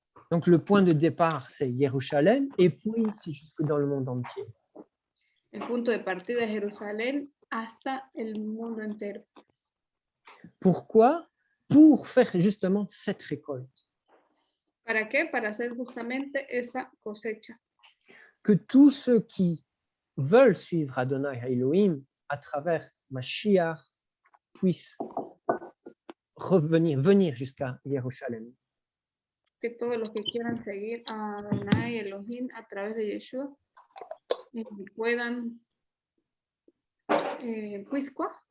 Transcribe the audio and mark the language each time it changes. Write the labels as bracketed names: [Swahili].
[French] Donc le point de départ, c'est Jérusalem, et puis c'est jusque dans le monde entier. [Spanish] El punto de partida es Jerusalén hasta el mundo entero. [French] Pourquoi? Pour faire justement cette récolte. [Spanish] ¿Para qué? Para hacer justamente esa cosecha. [French] Que tous ceux qui veulent suivre Adonai Elohim à travers Mashiach puissent venir jusqu'à Jérusalem. [Spanish] Que todos los que quieran seguir a Adonai Elohim a través de Yeshua puedan, pues, quoi?